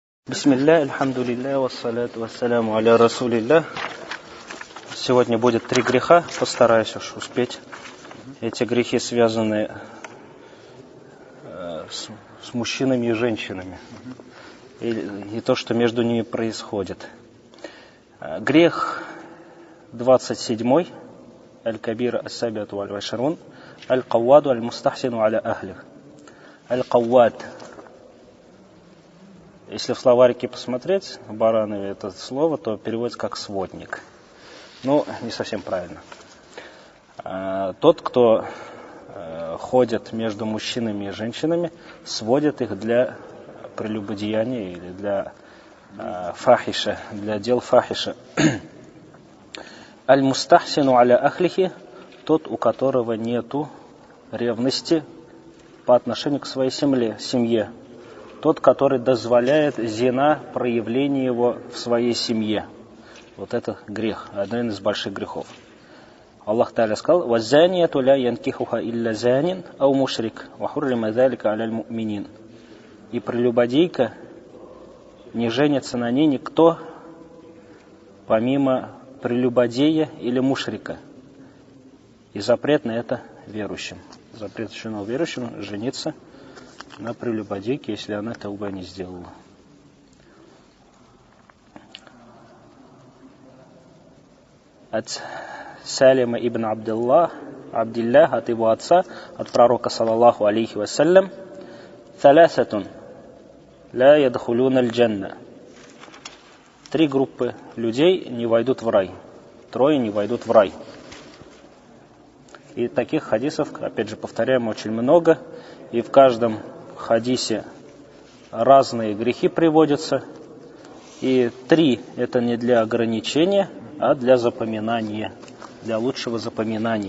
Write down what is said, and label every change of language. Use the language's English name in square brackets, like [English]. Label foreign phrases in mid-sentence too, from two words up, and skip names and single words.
[Arabic] بسم الله، الحمد لله، والصلاة والسلام على رسول الله. [Russian] Сегодня будет 3 греха, постараюсь уж успеть. Эти грехи связаны с мужчинами и женщинами. И то, что между ними происходит. Грех 27. [Arabic] الكبيرة السابعة والعشرون. القواد المستحسن على أهله. [Russian] Аль-Каввад. Если в словарике посмотреть, в Баранове это слово, то переводится как сводник. Ну, не совсем правильно. Тот, кто ходит между мужчинами и женщинами, сводит их для прелюбодеяния или для фахиша, для дел фахиша. [Arabic] المستحسن على أهله, [Russian] тот, у которого нету ревности по отношению к своей семье. Тот, который дозволяет зина проявление его в своей семье. Вот это грех, один из больших грехов. Аллах Та'аля сказал: [Arabic] «والزانية لا ينكحها إلا زان أو مشرك وحرم ذلك على المؤمنين». [Russian] И прелюбодейка не женится на ней никто, помимо прелюбодея или мушрика. И запрет на это верующим. Запрещено верующим жениться на прелюбодейке, если она тауба не сделала. От Салима ибн Абдилля, от его отца, от пророка [Arabic] صلى الله عليه وسلم: «ثلاثة لا يدخلون الجنة». [Russian] 3 группы людей не войдут в рай. 3 не войдут в рай. И таких хадисов, опять же, повторяем, очень много. И в каждом хадисе разные грехи приводятся. И 3 это не для ограничения, а для запоминания, для лучшего запоминания.